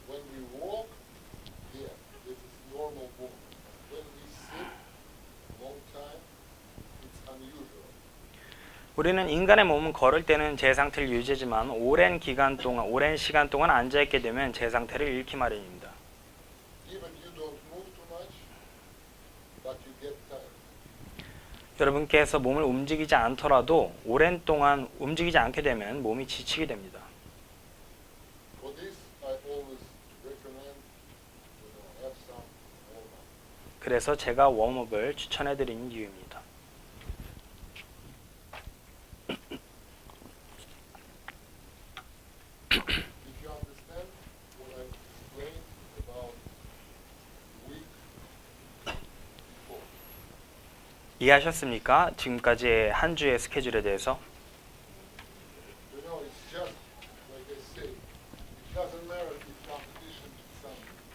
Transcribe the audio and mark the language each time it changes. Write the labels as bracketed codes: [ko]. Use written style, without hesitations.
[en] When we walk, yeah, this is normal movement. When we sit long time, it's unusual. [ko] 우리는 인간의 몸은 걸을 때는 제 상태를 유지하지만 오랜 시간 동안 앉아 있게 되면 제 상태를 잃기 마련입니다. [en] Even you don't move too much, but you get tired. [ko] 여러분께서 몸을 움직이지 않더라도 오랜 동안 움직이지 않게 되면 몸이 지치게 됩니다. [en] For this, I always recommend, have some warm-up. [ko] 그래서 제가 웜업을 추천해 드리는 이유입니다. [en] If you understand what I explained about the week before, [ko] 이해하셨습니까? 지금까지의 한 주의 스케줄에 대해서. [en] you know, it's just like I say. It doesn't matter if competition is Sunday.